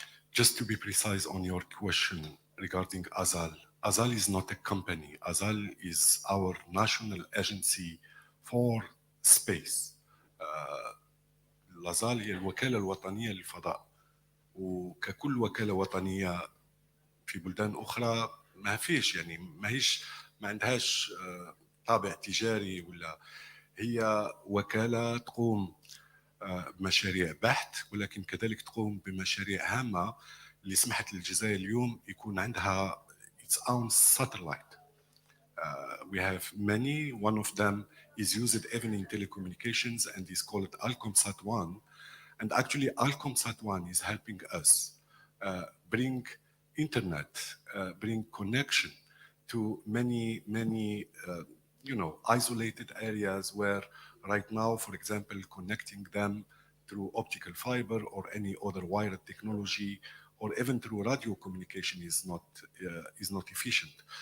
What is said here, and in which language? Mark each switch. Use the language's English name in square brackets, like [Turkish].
[English] Just to be precise on your question regarding AZAL, AZAL is not a company. AZAL is our national agency for space. [Arabic] الأزال هي الوكالة الوطنية للفضاء، وككل وكالة وطنية في بلدان أخرى ما فيش، يعني ما عندهاش طابع تجاري، ولا هي وكالة تقوم بمشاريع بحث، ولكن كذلك تقوم بمشاريع هامة اللي سمحت للجزائر اليوم يكون عندها [English] its own satellite. We have many. One of them is used even in telecommunications and is called Alcomsat-1. And actually, Alcomsat-1 is helping us bring internet, bring connection to many isolated areas where right now, for example, connecting them through optical fiber or any other wired technology, or even through radio communication is not efficient.